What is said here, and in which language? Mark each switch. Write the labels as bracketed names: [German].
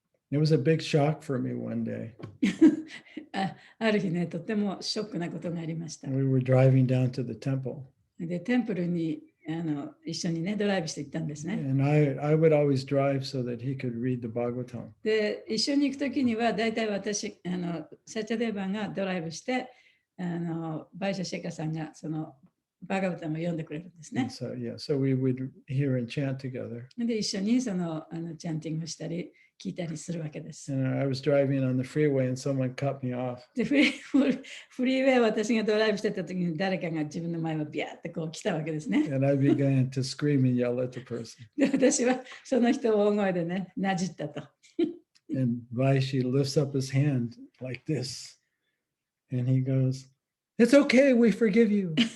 [English] It was a big shock for me one day. [Japanese] ある日ね、とてもショックなことがありました。 [English] We were driving down to the temple. [Japanese] で、テンプルに一緒にね、ドライブして行ったんですね。 [English] And I would always drive so that he could read the Bhagavatam. [Japanese] で、一緒に行くときには、大体私、サチャデーバンがドライブして、バイシャシェカさんがそのバガバタムを読んでくれるんですね。 [English] So we would hear and chant together. [Japanese] で、一緒にそのチャンティングしたり、聞いたりするわけです。 [English] And I was driving on the freeway and someone cut me off. [Japanese] で、フリーウェイを私がドライブしてたときに誰かが自分の前をビャーってこう来たわけですね。 [English] And I began to scream and yell at the person. [Japanese] で、私はその人を大声でね、なじったと。 [English] And Vaishi lifts up his hand like this. And he goes, "It's okay, we forgive you."